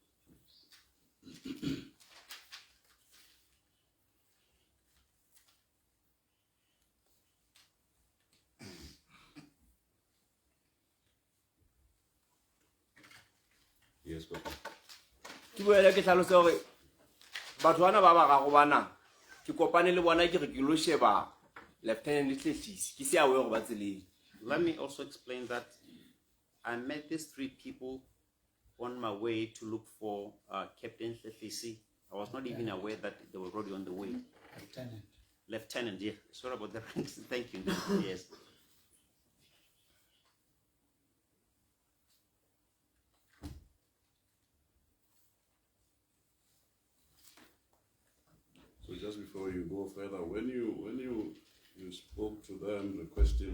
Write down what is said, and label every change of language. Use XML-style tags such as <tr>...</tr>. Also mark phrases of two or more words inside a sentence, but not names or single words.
<en>Yes, Corporal.</en> <tn>Ke boele ke tlhalose gore batho bana ba ba ga go bana ke kopane le bona ke re ke lo sheba Lieutenant Tletlisi ke se a we go ba tseleng.</tn> <en>Let me also explain that I met these 3 people on my way to look for Captain Tletlisi. I was not even aware that they were already on the way. Lieutenant, yeah. Sorry about the ranks. Thank you. Yes. So just before you go further, when you spoke to them, requesting</en>